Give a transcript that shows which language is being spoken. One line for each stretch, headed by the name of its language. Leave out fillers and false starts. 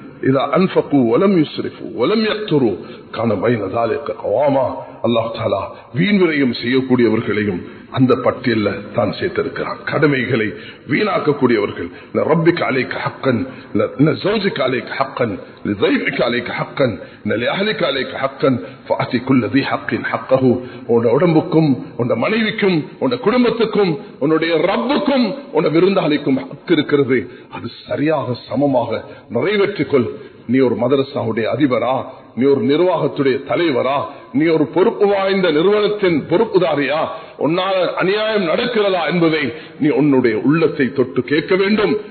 Arabic: إذا أنفقوا ولم يسرفوا ولم يقتروا كان بين ذلك قواما.
Tamil: அல்லாஹ் தஆலா வீண் விரயம் செய்யக்கூடியவர்களையும் அந்த பட்டியல்ல தான் சேர்த்திருக்கிறான். கடமைகளை வீணாக்கக்கூடியவர்கள்,
Arabic: ربك عليك حقا لزوجك عليك حقا لضيفك عليك حقا لأهلك عليك حقا فأتي كل ذي حق حقه.
Tamil: உன்னுடைய உடம்புக்கும் உன்னுடைய மனைவிக்கும் உன்னுடைய குடும்பத்துக்கும் உன்னுடைய ரப்புக்கும் உன்னுடைய விருந்தாளிக்கும் ஹக்கு இருக்கிறது, அது சரியாக சமமாக நிறைவேற்றிக்கொள். நீ ஒரு மதரசாவுடைய அதிபரா, நீ ஒரு நிர்வாகத்துடைய தலைவரா, நீ ஒரு பொறுப்பு வாய்ந்த நிறுவனத்தின் பொறுப்புதாரியா, உன்னால் அநியாயம் நடக்கிறதா என்பதை நீ உன்னுடைய உள்ளத்தை தொட்டு கேட்க வேண்டும்.